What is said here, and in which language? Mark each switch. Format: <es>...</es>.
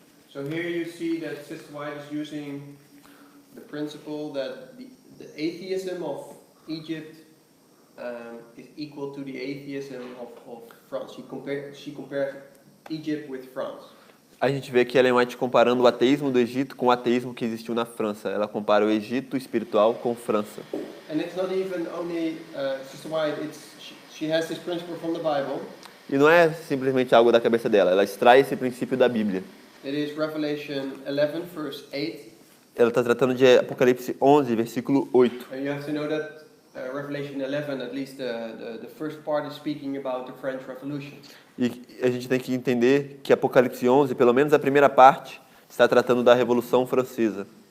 <en>So here you see that Sister White is using the principle that the atheism of Egypt is equal to the atheism of France. She compared Egypt with France.</en> <pt>A gente vê que Ellen White comparando o ateísmo do Egito com o ateísmo que existiu na França. Ela compara o Egito espiritual com França.</pt> <en>And it's not even only Sister White. She has this principle from the Bible.</en> <pt>E não é simplesmente algo da cabeça dela. Ela extrai esse princípio da Bíblia.</pt> <en>It is Revelation 11, verse 8.</en> <pt>Ela está tratando de Apocalipse 11, versículo 8.</pt> <en>And you have to know that Revelation 11, at least the first part, is speaking about the French Revolution.</en> <pt>E a gente tem que entender que Apocalipse 11, pelo menos a primeira parte, está tratando da Revolução Francesa.</pt>